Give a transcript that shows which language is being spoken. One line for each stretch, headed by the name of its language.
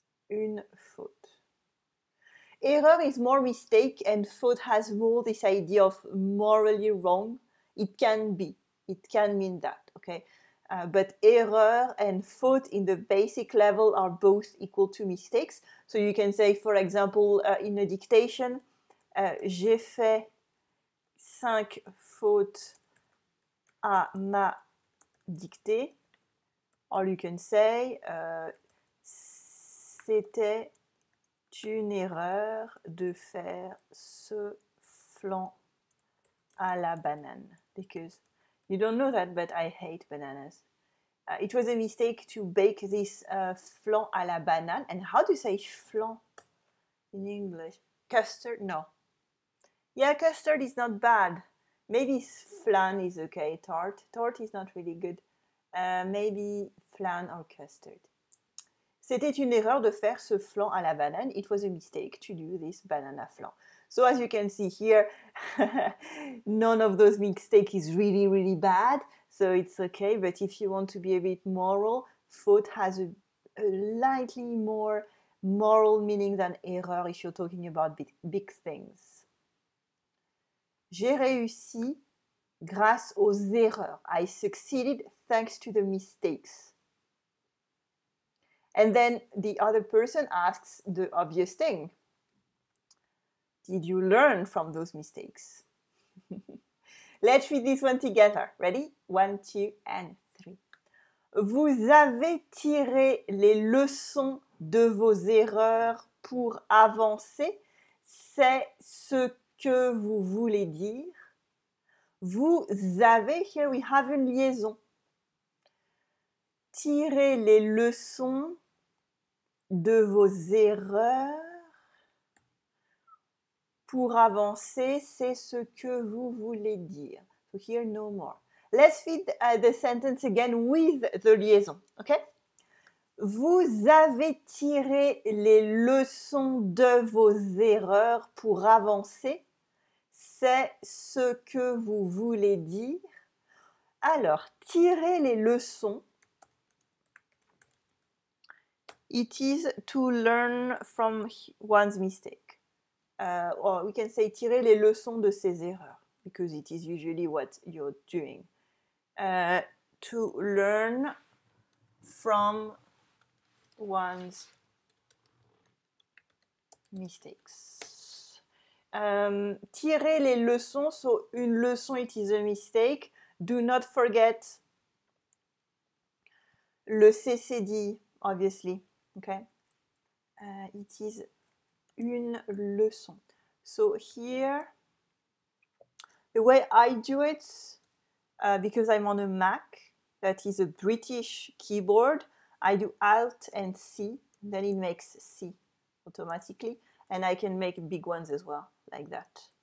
French: Une faute.
English: Error is more mistake and faute has more this idea of morally wrong. It can be. It can mean that, okay? But error and faute in the basic level are both equal to mistakes. So you can say, for example, in a dictation,
French: j'ai fait 5 fautes à ma dictée.
English: Or you can say,
French: c'était une erreur de faire ce flan à la banane.
English: Because you don't know that, but I hate bananas. It was a mistake to bake this
French: flan à la banane.
English: And how do you say flan in English? Custard? No. Yeah, custard is not bad. Maybe flan is okay. Tart is not really good. Maybe flan or custard.
French: C'était une erreur de faire ce flan à la banane.
English: It was a mistake to do this banana flan. So as you can see here, none of those mistakes is really, really bad. So it's okay. But if you want to be a bit moral, faute has a slightly more moral meaning than error if you're talking about big things.
French: J'ai réussi grâce aux erreurs.
English: I succeeded thanks to the mistakes. And then the other person asks the obvious thing. Did you learn from those mistakes? Let's read this one together. Ready? 1, 2, and 3.
French: Vous avez tiré les leçons de vos erreurs pour avancer. C'est ce que vous voulez dire. Vous avez,
English: here we have
French: une liaison. Tirez les leçons de vos erreurs pour avancer, c'est ce que vous voulez dire.
English: So here no more. Let's read the sentence again with the liaison, okay?
French: Vous avez tiré les leçons de vos erreurs pour avancer. C'est ce que vous voulez dire. Alors, tirer les leçons.
English: It is to learn from one's mistake. Or we can say
French: tirer les leçons de ses erreurs,
English: because it is usually what you're doing. To learn from one's mistakes.
French: Tirer les leçons,
English: so une leçon, it is a mistake. Do not forget le CCD, obviously. Okay, it is une leçon. So here, the way I do it, because I'm on a Mac, that is a British keyboard, I do Alt and C, then it makes C automatically, and I can make big ones as well, like that.